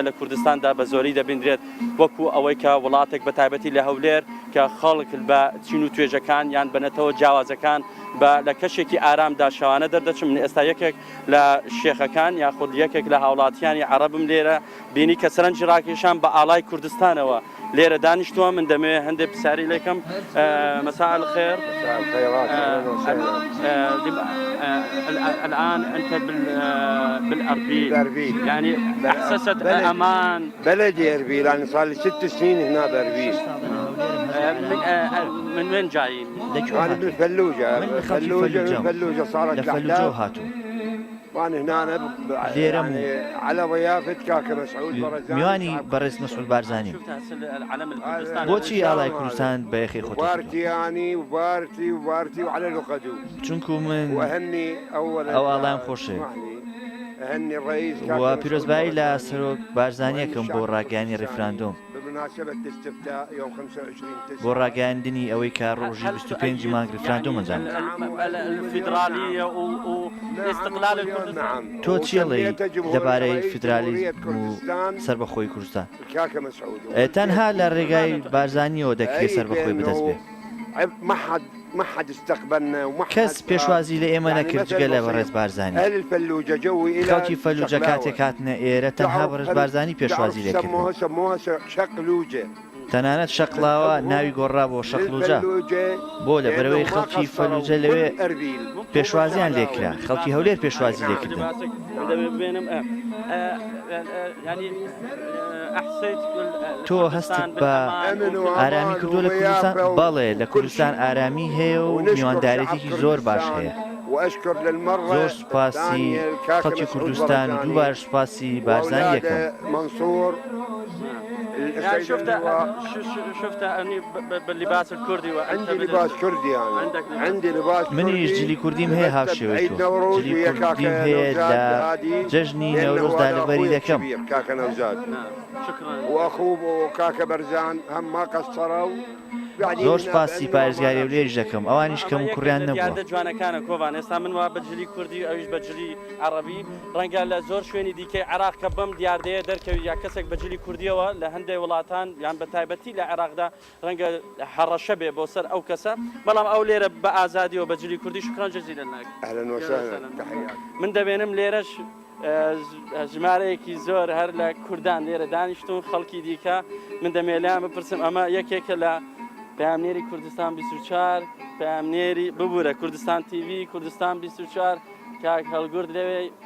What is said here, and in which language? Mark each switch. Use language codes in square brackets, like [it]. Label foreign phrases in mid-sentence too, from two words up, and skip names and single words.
[ckb] لە کوردستاندا بە زۆری دەبیندرێت وەکو ئەوەی کە وڵاتێک بە تایبەتی لە هەولێر کە خەڵک بە چین و توێژەکان یان بنەتەوە جیاوازەکان بە لە کەشێکی ئارامدا شەوانە دەردەچم من ئێستا یەکێک لە شێخەکان یاخود یەکێک لە هاوڵاتیانی عەرەبم لێرە بینی کە سەرنجی ڕاکێشان بە ئاڵای کوردستانەوە لێرە دانیشتووە من دەمەوێت هەندێک پرسیاری لێکم [ar] مساء الخير الآن أنت بالأربيل يعني أحسست أمان بلدي أربيل أنا صار لي 6 سنين هنا بأربيل من وين جايين؟ أنا بالفلوجة فلوجة صارت لفلوجة وأنا هنا يعني على ضيافة كاكا مسعود برزان [ckb] میوانی بەڕێز مەسعود بارزانانی بۆچی ئاڵای کوردستان بە یەخی خۆت [ar] بارتي يعني وبارتي وعلى الوقدو [ckb] چونکو من [ar] وهني أولا [ckb] ئەو ئاڵایان خۆشێ [ar] هني الرئيس [ckb] و پیرۆزبایی لە سەرۆک بارزانیەکەم بۆ ڕاگەیانی ڕێفراندۆم [ar] بمناسبة الاستفتاء يوم 25 [ckb] بۆ ڕاگەیاندنی ئەوەی کە ڕۆژی 25 مانگ ڕێفراندۆم ئەنجام [ar] الفيدرالية واستقلال الكردستان [ckb] تۆ چیڵێ دەبارەی فیدرالیزم و سربەخۆی کوردستان [ar] كاكا مسعود [ckb] تەنها لە ڕێگای بارزانیەوە دەکرێت سربەخۆی بدەست بێت [ar] ما حد استقبلنا وما [ckb] کەس پێشوازی لە ئێمە نەکرد جگە لە بەڕێز بارزانانی [ar] أهل الفلوجة جوي إلى [ckb] خەڵکی فەلوجە کاتێک هاتنە ئێرە تەنها بەڕێز بارزانی پێشوازی لێکرد [ar] سموها شقلوجة [ckb] تەنانەت شەقڵاوە ناوی گۆڕا بۆ شەقلوجە بۆ لە بەرەوەی خەڵکی فەلوجە لەوێ پێشوازیان لێکرا خەڵکی هەولێر پێشوازی لێکردن تۆ هەستت بە ئارامی کردو لە کوردستان بەڵێ لە کوردستان ئارامی هەیە و میواندارێتێکی زۆر باش هەیە زۆر سوپاسی خەڵکی کوردستان و دووبار سوپاسی بارزانی یەکەم [ar] يعني شفت باللباس الكردي عندي لباس كردي يعني عندي لباس [ckb] منیش جلی کوردیم هەیە هاوشێوەی تۆ جلی کوردیم هەیە لە جەژنی نەورۆزدا لەبەری دەکەم [ar] كاكا نوزاد واخوه كاكا برزان هم ما قصروا [ckb] زۆر سپاسی پارێزگاری و لێژ دەکەم ئەوانیش کەم و کوڕیان نەبووە دیاردە جوانەکانە کۆڤان ئێستا من وا بەجلی کوردی ئەویش بەجلی عەرەبی ڕەنگە لە زۆر شوێنی دیکەی عێراق کە بەم دیاردەیە دەرکەوی یا کەسێک بەجلی کوردیەوە لە هەندێک وڵاتان یان بە تایبەتی لە عێراقدا ڕەنگە هەڕەشە بێ بۆ سەر ئەو کەسە بەڵام ئەو لێرە بە ئازادیەوە بەجلی کوردی [ar] شکران جەزیلەن [ckb] ناکە [ar] اهلا وسهلا تحيات [ckb] من دەبێنم لێرەش ژمارەیەکی زۆر هەر لە کوردان لێرە دانیشتون خەڵکی دیکە من دەمێلیان بپرسم ئەمە یەکێکە لە پامنێری کوردستان 24 پامنێری ببوورە کوردستان تیڤ کوردستان 24 کاک هەڵگورد لەوێ